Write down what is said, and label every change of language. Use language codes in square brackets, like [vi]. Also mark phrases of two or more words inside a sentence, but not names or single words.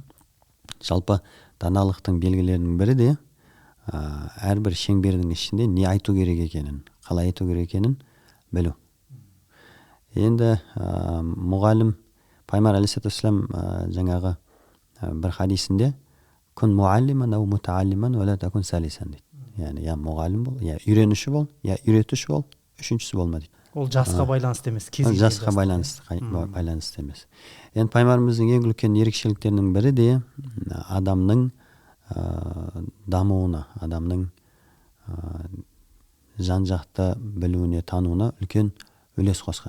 [kk] Жалпы даналықтың белгілерінің бірі де әрбір шеңбердің ішінде не айту керек екенін, қалай айту керек екенін білу. Енді мұғалім пайғамбар алейхиссалам жаңағы бір хадисінде [ar] كن معلما أو متعلما ولا تكن ثالثا [kk] дейді. Яғни я мұғалім бол, я үйренуші бол, я үйретуші бол, үшіншісі болма дейді. Ол жасқа байланысты емес, жасқа байланысты емес. Енді пайғамбарымыздың ең үлкен ерекшеліктерінің бірі де адамның дамуына, адамның жан-жақты білуіне, тануына үлкен үлес қосқан.